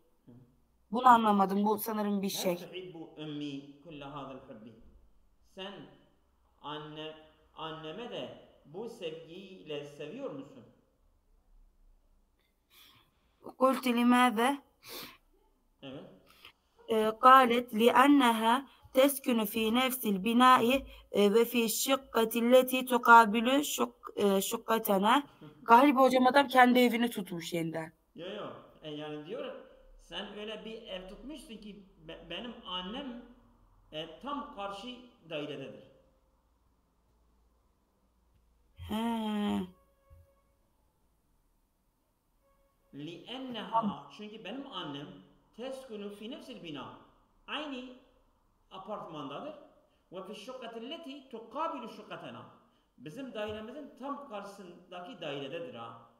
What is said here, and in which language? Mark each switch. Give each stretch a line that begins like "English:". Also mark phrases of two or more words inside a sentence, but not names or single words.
Turkish: Bunu anlamadım. Bu sanırım bir şey.
Arabic: تحب أمي كل هذا الحب.
Turkish: Sen anneme de bu sevgiyle seviyor musun?
Arabic: قلت لماذا?
Turkish: Evet.
Arabic: قالت لأنها تسكن في نفس البناء وفي الشقة التي تقابل شقتنا.
Turkish: Galiba hocam adam kendi evini tutmuş yeniden. Yok. Yani diyor sen öyle bir ev tutmuşsun ki benim annem tam karşı dairededir. لِأَنَّهَا çünkü benim annem
Arabic: تسكن في نفس البناء
Turkish: aynı apartmandadır ve
Arabic: في الشقة التي تقابل شقتنا
Turkish: bizim dairemizin tam karşısındaki dairededir ha.